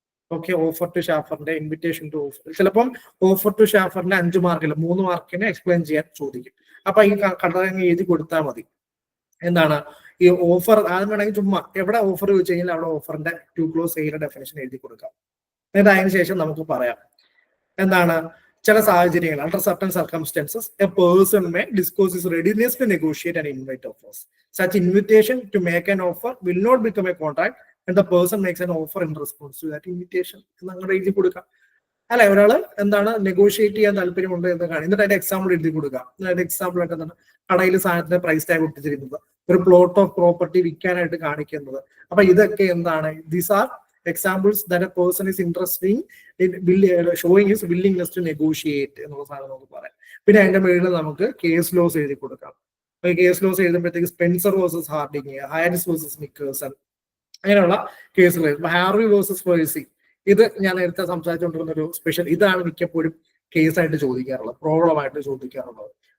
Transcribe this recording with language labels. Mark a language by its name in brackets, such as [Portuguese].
[Malayalam] Okay, offer to ഷാഫറിന്റെ invitation to offer, ചിലപ്പം offer to ഷാഫറിന്റെ 5 മാർക്കില്ല 3 മാർക്കിനെ explain ചെയ്യാൻ ചോദിക്കും. അപ്പൊ ഈ കടങ്ങ് എഴുതി കൊടുത്താൽ മതി. എന്താണ് ഈ ഓഫർ, ആദ്യം വേണമെങ്കിൽ ചുമ്മാ എവിടെ ഓഫർ ചോദിച്ചു കഴിഞ്ഞാൽ അവിടെ ഓഫറിന്റെ ടു ക്ലോസ് സെയിലിന്റെ ഡെഫിനേഷൻ എഴുതി കൊടുക്കാം. എന്നിട്ട് അതിന് ശേഷം നമുക്ക് പറയാം എന്താണ്, ചില സാഹചര്യങ്ങൾ [English] under certain circumstances a person may disclose his readiness to negotiate and invite offers. Such invitation to make an offer will not become a contract and the person makes an offer in response to that invitation. [Malayalam] എന്നങ്ങനെ എഴുതി കൊടുക്കാം. അല്ലെ, ഒരാള് എന്താണ് negotiate ചെയ്യാൻ താല്പര്യമുണ്ട് എന്ന് കാണും, എന്നിട്ട് അതിന്റെ എക്സാമ്പിൾ എഴുതി കൊടുക്കാം. അതിന്റെ എക്സാമ്പിൾ ആയിട്ട് എന്താണ്, കടയിൽ സാധനത്തിന്റെ പ്രൈസ് ടാഗ് ഒട്ടിച്ചിരിക്കുന്നത്, ഒരു പ്ലോട്ട് ഓഫ് പ്രോപ്പർട്ടി വിൽക്കാനായിട്ട് കാണിക്കുന്നത്. അപ്പൊ ഇതൊക്കെ എന്താണ്, [English] these are examples that a person is interested in showing his willingness to negotiate [Malayalam] എന്നുള്ള സാധനം നമുക്ക് പറയാം. പിന്നെ അതിന്റെ മേളിൽ നമുക്ക് കേസ് ലോസ് എഴുതി കൊടുക്കാം. Case loss എഴുതുമ്പോഴത്തേക്ക് Spencer versus Harding, Haris versus നിക്കേഴ്സൺ, അങ്ങനെയുള്ള കേസുകൾ. ഹാർവി വേഴ്സസ് പേഴ്സി, ഇത് ഞാൻ നേരത്തെ സംസാരിച്ചുകൊണ്ടിരുന്ന ഒരു സ്പെഷ്യൽ, ഇതാണ് മിക്കപ്പോഴും കേസായിട്ട് ചോദിക്കാറുള്ളത്, പ്രോബ്ലം ആയിട്ട് ചോദിക്കാറുള്ളത്.